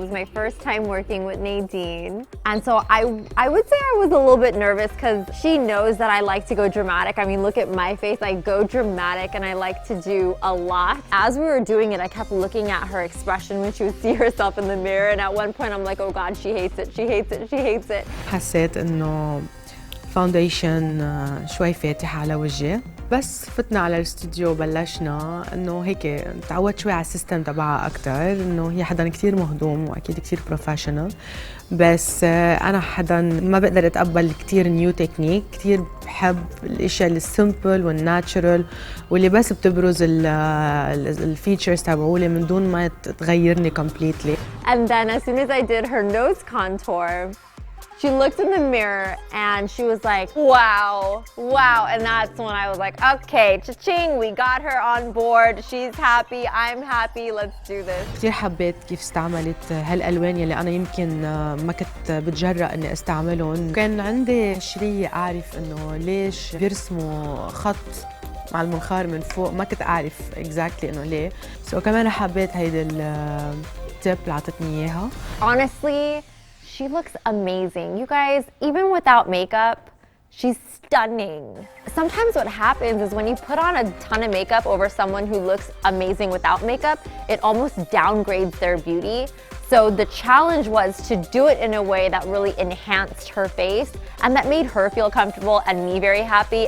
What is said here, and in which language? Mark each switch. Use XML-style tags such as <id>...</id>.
<en>It was my first time working with Nadine. And so I would say I was a little bit nervous because she knows that I like to go dramatic. I mean, look at my face, I go dramatic and I like to do a lot. As we were doing it, I kept looking at her expression when she would see herself in the mirror. And at one point I'm like, oh God, she hates it, she hates it, she hates it.</en> <ar>حسيت انه فاونديشن شوي فاتح على وجهي، بس فتنا على الاستوديو وبلشنا انه هيك تعودت شوي على السيستم تبعها اكثر، انه هي حدا كثير مهضوم واكيد كثير بروفيشنال، بس انا حدا ما بقدر اتقبل كثير نيو تكنيك، كثير بحب الاشياء السمبل والناتشرال واللي بس بتبرز الفيتشرز تبعولي من دون ما تغيرني completely.</ar> <en>And then as soon as I did her nose contour, She looked in the mirror and she was like, wow, wow. And that's when I was like, okay, cha-ching, we got her on board. She's happy, I'm happy, let's do this.</en> <ar>كثير حبيت كيف استعملت هالألوان يلي أنا يمكن ما كنت بتجرأ إني استعملهم. كان عندي شرية أعرف إنه ليش بيرسموا خط مع المنخار من فوق، ما كنت أعرف exactly إنه ليه. كمان حبيت هيدا التيب اللي عطتني إياها.</ar> <en>Honestly, she looks amazing. You guys, even without makeup, she's stunning. Sometimes what happens is when you put on a ton of makeup over someone who looks amazing without makeup, it almost downgrades their beauty. So the challenge was to do it in a way that really enhanced her face and that made her feel comfortable and me very happy.</en>